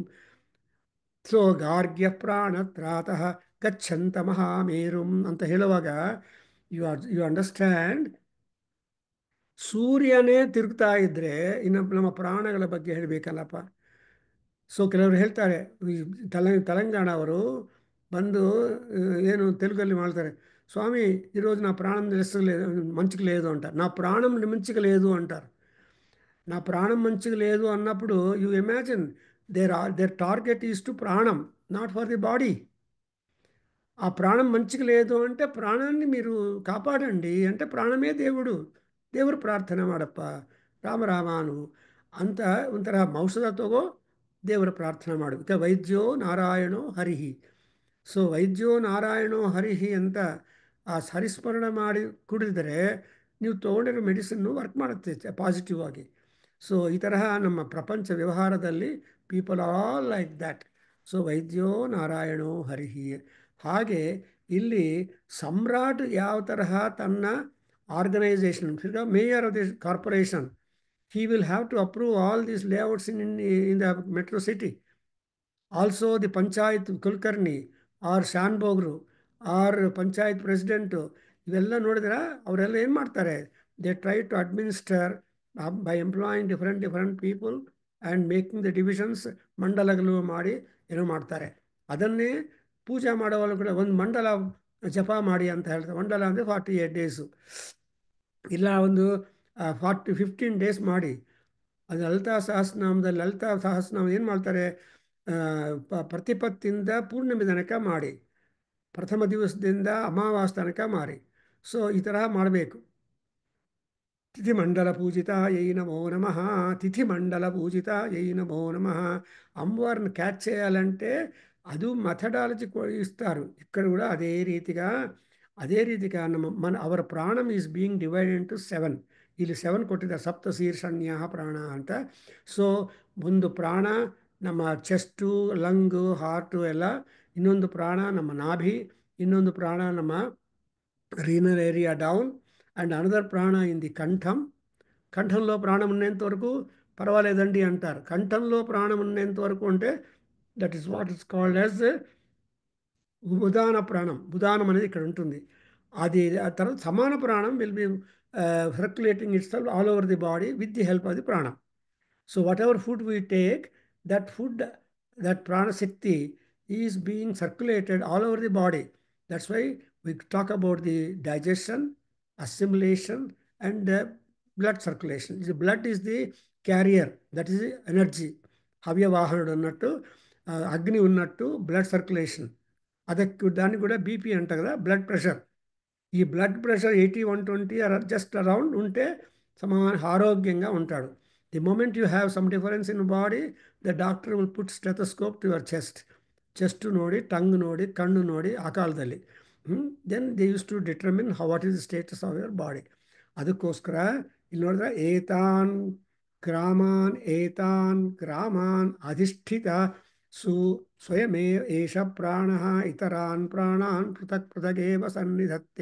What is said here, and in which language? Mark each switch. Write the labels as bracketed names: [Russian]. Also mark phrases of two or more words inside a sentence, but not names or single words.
[Kannada] ಸೊ [Sanskrit] ಗಾರ್ಗ್ಯ ಪ್ರಾಣತ್ರಾತಃ ಗಚ್ಚಂತ ಮಹಾಮೇರುಂ [Kannada] ಅಂತ ಹೇಳುವಾಗ [English] you understand. [Kannada] ಸೂರ್ಯನೇ ತಿರುಗ್ತಾ ಇದ್ರೆ ಇನ್ನು ನಮ್ಮ ಪ್ರಾಣಗಳ ಬಗ್ಗೆ ಹೇಳಬೇಕಲ್ಲಪ್ಪ. ಸೊ ಕೆಲವರು ಹೇಳ್ತಾರೆ, ಈ ತೆಲಂಗಾಣ ಅವರು ಬಂದು ಏನು తెలుగులో ಮಾಡ್ತಾರೆ, [Telugu] స్వామి ఈరోజు నా ప్రాణం మంచిగా లేదు అంటారు. నా ప్రాణం మంచిగా లేదు అంటారు. నా ప్రాణం మంచిగా లేదు అన్నప్పుడు [English] you imagine their target is to prana, not for the body. [Telugu] ఆ ప్రాణం మంచిగా లేదు అంటే ప్రాణాన్ని మీరు కాపాడండి అంటే [Kannada] ಪ್ರಾಣಮೇ ದೇವರು, ದೇವರು ಪ್ರಾರ್ಥನೆ ಮಾಡಪ್ಪ ರಾಮ ರಾಮಾನು ಅಂತ ಒಂಥರ ಔಷಧ ತಗೋ ದೇವರ ಪ್ರಾರ್ಥನೆ ಮಾಡು. ಇಕ [Sanskrit] ವೈದ್ಯೋ ನಾರಾಯಣೋ ಹರಿಹಿ. [Kannada] ಸೊ [Sanskrit] ವೈದ್ಯೋ ನಾರಾಯಣೋ ಹರಿಹಿ [Kannada] ಅಂತ ಆ ಹರಿಸ್ಮರಣೆ ಮಾಡಿ ಕುಡಿದರೆ ನೀವು ತೊಗೊಂಡಿರೋ ಮೆಡಿಸಿನ್ನು ವರ್ಕ್ ಮಾಡುತ್ತೆ ಪಾಸಿಟಿವ್ ಆಗಿ. ಸೊ ಈ ತರಹ ನಮ್ಮ ಪ್ರಪಂಚ ವ್ಯವಹಾರದಲ್ಲಿ [English] people all like that. [Sanskrit] ಸೊ ವೈದ್ಯೋ ನಾರಾಯಣೋ ಹರಿಹಿ. [Kannada] ಹಾಗೆ ಇಲ್ಲಿ ಸಮ್ರಾಟ್ ಯಾವ ತರಹ ತನ್ನ ಆರ್ಗನೈಸೇಷನ್, [English] mayor of the corporation, he will have to approve all these layouts in the metro city. Also the panchayat kulkarni or [Kannada] ಶಾನ್ಭೋಗ್ರು [English] or panchayat president [Kannada] ಇವೆಲ್ಲ ನೋಡಿದ್ರೆ ಅವರೆಲ್ಲ ಏನು ಮಾಡ್ತಾರೆ? [English] they try to administer by employing different people and making the divisions. [Kannada] ಮಂಡಲಗಳು ಮಾಡಿ ಏನೋ ಮಾಡ್ತಾರೆ. ಅದನ್ನೇ ಪೂಜೆ ಮಾಡೋವಾಗ ಕೂಡ ಒಂದು ಮಂಡಲ ಜಪ ಮಾಡಿ ಅಂತ ಹೇಳ್ತಾರೆ. ಮಂಡಲ ಅಂದರೆ 48 ಡೇಸು, ಇಲ್ಲ ಒಂದು 15 ಡೇಸ್ ಮಾಡಿ. ಅದು ಲಲಿತಾ ಸಹಸ್ರನಾಮದಲ್ಲಿ ಲಲಿತಾ ಸಹಸ್ರನಾಮ ಏನು ಮಾಡ್ತಾರೆ? ಪ್ರತಿಪತ್ತಿಂದ ಪೂರ್ಣಿಮೆ ತನಕ ಮಾಡಿ, ಪ್ರಥಮ ದಿವಸದಿಂದ ಅಮಾವಾಸ್ಯ ತನಕ ಮಾಡಿ. ಸೊ ಈ ತರಹ ಮಾಡಬೇಕು. [Sanskrit] ತಿಥಿಮಂಡಲ పూజితాయై నమో నమః. తిథిమండల పూజితాయై నమో నమః. [Telugu] అమ్మవారిని క్యాచ్ చేయాలంటే ಅದು మెథడాలజీ ఇస్తారు. ఇక్కడ కూడా అదే రీతిగా [English] ಅವರ prana is being divided into 7. [Kannada] ಇಲ್ಲಿ 7 ಕೊಟ್ಟಿದ್ದಾರೆ, ಸಪ್ತ ಶೀರ್ಷಣ್ಯ ಪ್ರಾಣ ಅಂತ. ಸೊ ಒಂದು ಪ್ರಾಣ ನಮ್ಮ ಚೆಸ್ಟು, ಲಂಗು, ಹಾರ್ಟು ಎಲ್ಲ, ಇನ್ನೊಂದು ಪ್ರಾಣ ನಮ್ಮ ನಾಭಿ, ಇನ್ನೊಂದು ಪ್ರಾಣ ನಮ್ಮ [English] renal area down, and another prana in the kantham. [Telugu] కంఠంలో ప్రాణం ఉన్నంత వరకు పర్వాలేదండి అంటారు. కంఠంలో ప్రాణం ఉన్నంత వరకు అంటే [English] that is what is called as [Telugu] ఉదాన ప్రాణం. ఉదానం అనేది ఇక్కడ ఉంటుంది. అది ఆ తర్వాత సమాన ప్రాణం [English] will be circulating itself all over the body with the help of the prana. So whatever food we take, that food, that prana shakti is being circulated all over the body. That's why we talk about the digestion, assimilation, and blood circulation. The blood is the carrier, that is the energy. [Telugu] హవ్య వాహనుడు అన్నట్టు, అగ్ని ఉన్నట్టు, [English] blood circulation. [Telugu] ಅದಕ್ಕೆ దాన్ని కూడా బీపీ అంట కదా, [English] blood pressure. [Telugu] ఈ [English] blood pressure [Telugu] 80-120 [English] just around [Telugu] ఉంటే ఆరోగ్యంగా ఉంటాడు. [English] the moment you have some difference in body, the doctor will put stethoscope to your chest [Kannada] ನೋಡಿ, ಟಂಗ್ ನೋಡಿ, ಕಣ್ಣು ನೋಡಿ ಆ ಕಾಲದಲ್ಲಿ. [English] then they use to determine what is the status of your body. [Kannada] ಅದಕ್ಕೋಸ್ಕರ ಇಲ್ಲಿ ನೋಡಿದ್ರೆ [Sanskrit] ಏತಾನ್ ಗ್ರಾಮಾನ್ ಅಧಿಷ್ಠಿತ ಸ್ವಯಮೇ ಏಷ ಪ್ರಾಣ ಇತರಾನ್ ಪ್ರಾಣಾನ್ ಪೃಥಕ್ ಪೃಥಗೇವ ಸನ್ನಿಧತ್ತೆ.